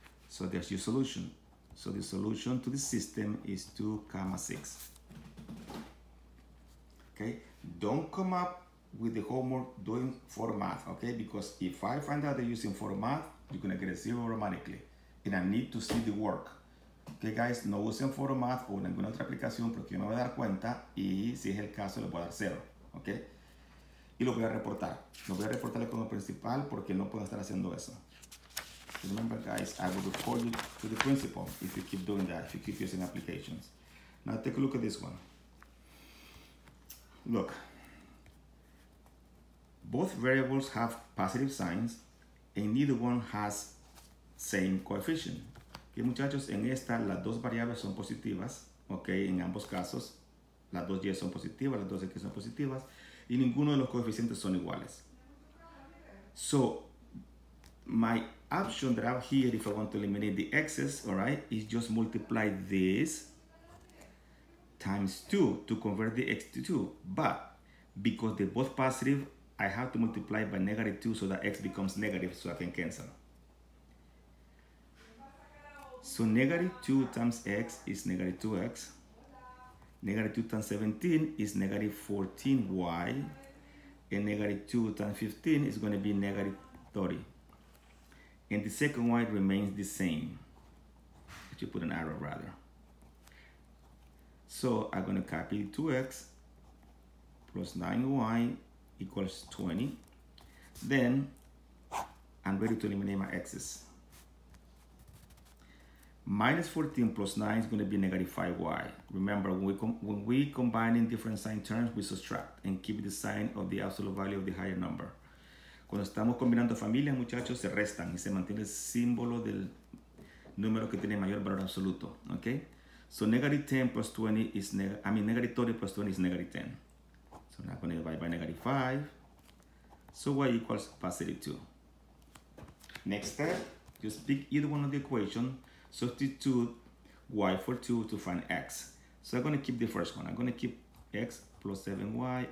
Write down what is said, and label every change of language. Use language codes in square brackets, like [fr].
[en] So there's your solution. So the solution to the system is 2, 6. Okay, don't come up with the homework doing for math, okay? Because if I find out they're using for math, you're gonna get a 0 automatically. And I need to see the work. [es] Okay, guys, no usen for math o ninguna otra aplicación porque yo me voy a dar cuenta y si es el caso le voy a dar 0, ok? Y lo voy a reportar. Lo voy a reportar como principal porque no puedo estar haciendo eso. [en] Remember, guys, I will report you to the principal if you keep doing that, if you keep using applications. Now take a look at this one. Look, both variables have positive signs and neither one has same coefficient. [es] Okay, muchachos, en esta las dos variables son positivas, ok, en ambos casos las dos y son positivas, las dos x son positivas y ninguno de los coeficientes son iguales. [en] So my option that I have here, if I want to eliminate the x's, all right, is just multiply this times 2 to convert the x to 2. But because they're both positive, I have to multiply by negative 2 so that x becomes negative so I can cancel. So negative 2 times x is negative 2x. Negative 2 times 17 is negative 14y. And negative 2 times 15 is going to be negative 30. And the second y remains the same. Let you put an arrow rather. So I'm going to copy 2x plus 9y equals 20. Then I'm ready to eliminate my x's. Minus 14 plus 9 is going to be negative 5y. Remember, when we combine in different sign terms, we subtract and keep the sign of the absolute value of the higher number. [es] Cuando estamos combinando familias, muchachos, se restan y se mantiene el símbolo del número que tiene mayor valor absoluto. [en] Okay? So negative 10 plus 20 is negative 30 plus 20 is negative 10. So now I'm going to divide by negative 5. So y equals positive 2. Next step, just pick either one of the equation. Substitute y for 2 to find x. So I'm going to keep the first one. I'm going to keep x plus 7y.